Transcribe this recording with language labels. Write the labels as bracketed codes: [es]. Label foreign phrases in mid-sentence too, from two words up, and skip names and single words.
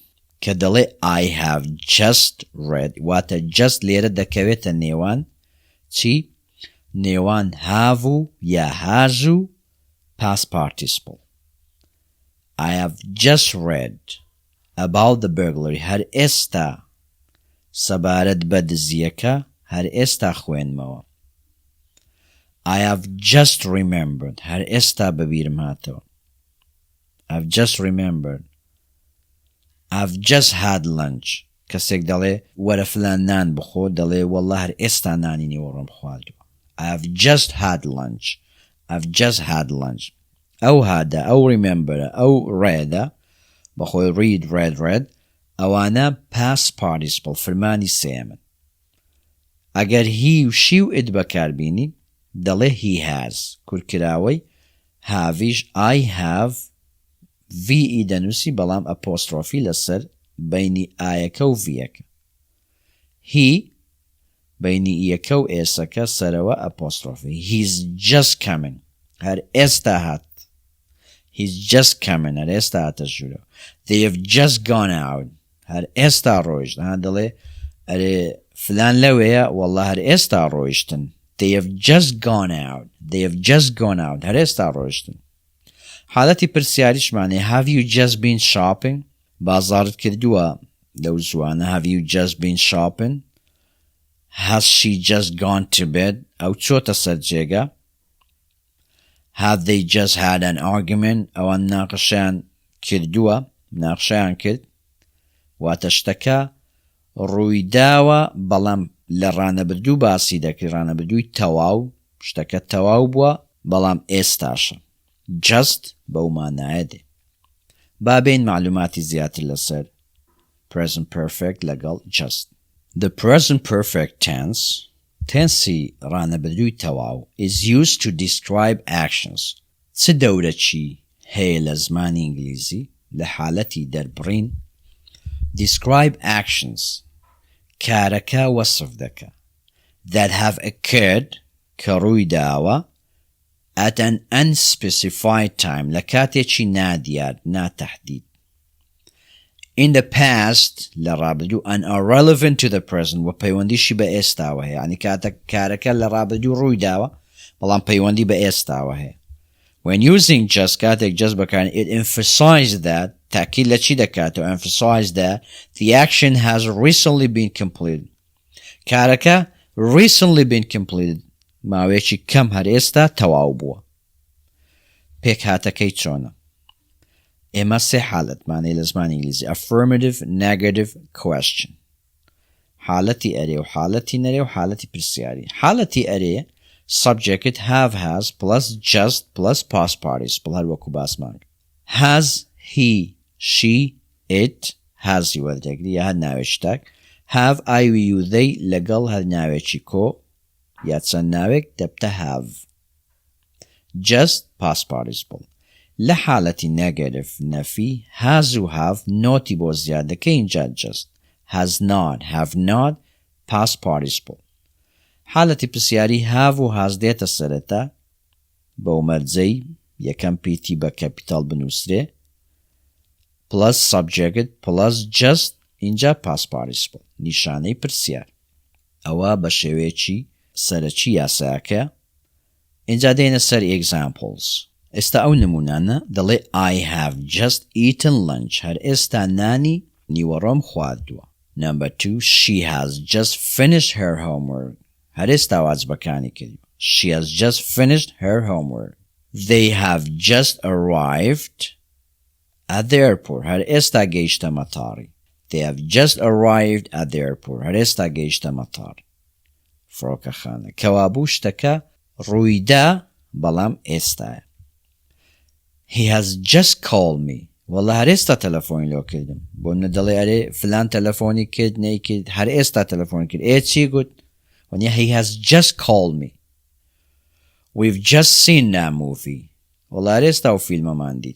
[ckb] کە دەڵێ [en] I have just read [ckb] واتە just لێرە دەکەوێتە نێوان چی؟ نێوان have و یا has و [en] past participle. I have just read about the burglary. [ckb] هەر ئێستا سەبارەت بە دزیەکە هەر ئێستا خوێنمەوە. [en] I have just remembered. [ckb] هەر ئێستا بەبیرم هاتەوە. [en] I've just remembered. I've just had lunch. [ckb] کەسێک دەڵێ وەرە فلان نان بخۆ دەڵێ وەڵڵا هەر ئێستا نانی نیوەڕۆم خواردووە. [en] I've just had lunch. I've just had lunch. [ckb] ئەو هادە ئەو rememberە ئەو ڕێدە بەخۆی read ئەوانە [en] past participle [ckb] فرمانی سێمن. ئەگەر هی و شی و ئید بەکاربینی دەڵێ [en] he has [ckb] کورکراوەی هاویش [en] I have [ckb] VE دەنووسی بەڵام ئەپۆسترۆفی لەسەر بەینی ئایەکە و ڤیەکە. he بەینی ئیەکە و ئێسەکە سەرەوە ئەپۆسترۆفی. [en] he's just coming. [ckb] هەر ئێستا هات. [en] he's just coming. [ckb] هەر ئێستا هاتە ژوورەوە. [en] they have just gone out. [ckb] هەر ئێستا ڕۆیشت. دەڵێ ئەرێ فلان لەوەیە وەڵڵا هەر ئێستا ڕۆیشتن. [en] they have just gone out. they have just gone out. [ckb] هەر ئێستا ڕۆیشتن. حالەتی پرسیاریشمانێ [en] have you just been shopping؟ [ckb] بازارت کردووە لەو زوانە [en] have you just been shopping؟ has she just gone to bed؟ [ckb] ئەو چۆتە سەر جێگە. [en] have they just had an argument؟ [ckb] ئەوان ناقەشیان کردووە ناقشیان کرد واتە شتەکە ڕوویداوە بەڵام لە ڕانەبردوو باسی دەکرد ڕانەبردووی تەواو شتەکە تەواو بووە بەڵام ئێستاشە. just بەو مانایە دێ. بابین معلوماتی زیاتر لەسەر [en] present perfect [ckb] لەگەڵ just. [en] The present perfect tense [ckb] ڕانەبردووی تەواو [en] is used to describe actions. [ckb] چ دەورەچی هەیە لە زمانی ئینگلیزی لە حالەتی دەربڕین [en] describe actions [ckb] کارەکە وەسف دەکە [en] that have occurred [ckb] کە ڕووی داوە [en] at an unspecified time [ckb] لە کاتێکی نادیار ناتەحدید. [en] in the past [ckb] لە ڕابردوو [en] and are relevant to the present [ckb] و پەیوەندیشی بە ئێستاوە هەیە یعنی کارەکە لە ڕابردوو ڕووی داوە بەڵام پەیوەندی بە ئێستاوە هەیە. [en] when using just [ckb] کاتێک just بەکارن [en] it emphasizes that [ckb] تاکید لە چی دەکاتەوە [en] emphasize that the action has recently been completed. [ckb] کارەکە [en] recently been completed [ckb] ماوەیەکی کەم هەر ئێستا تەواو بووە. پێک هاتەکەی چۆنە؟ ئێمە سێ حالەتمانەی لە زمانی ئینگلیزی [en] affirmative negative question. [ckb] حالەتی ئەرێ و حالەتی نەرێ و حالەتی پرسیاری. حالەتی ئەرێ [en] subject have has plus just plus past participle [ckb] هەر وەکو باسمان. [en] has he she it has [ckb] وەردەگری یا هەر ناوێکی تاک [en] have I you they [ckb] لەگەڵ هەر ناوێکی کۆ یا چەند ناوێک دەبتە have. [en] just past participle. [ckb] لە حالەتی negative نەفی has و have نۆتی بۆ زیادەکە اینجا just [en] has not have not past participle. [ckb] حالەتی پرسیاری have و has دێتە سەرەتا بەو مەرجەی یەکەم پیتی بە کەپیتال بنووسرێ [en] plus subject plus just [ckb] اینجا [en] past participle [ckb] نیشانەی پرسیار. ئەوە بە شێوەیەکی سەرەکی یاساکە. اینجا دێنە سەر examples. ئێستا ئەو نمونانە دەڵێ [en] I have just eaten lunch. [ckb] هەر ئێستا نانی نیوەڕۆم خواردووە. [en] number 2 she has just finished her homework. [ckb] هەر ئێستا واجبەکانی کردووە. [en] she has just finished her homework. they have just arrived at the airport. [ckb] هەر ئێستا گەیشتە مەتاڕی. [en] they have just arrived at the airport. [ckb] هەر ئێستا گەیشتە مەتاڕ. فڕۆکەخانە کەوابوو شتەکە ڕوویدا بەڵام ئێستایە. [en] he has just called me. [ckb] وەڵا هەر ئێستا تەلەفۆنی لۆ کردم. بۆ منە دەڵێ ئەرێ فلان تەلەفۆنی کرد نەیکرد هەر ئێستا تەلەفۆنی کرد. چی گوت؟ وەنیا [en] he has just called me. we've just seen that movie. [ckb] وەڵا هەر ئێستا و فیلمەمان دیت.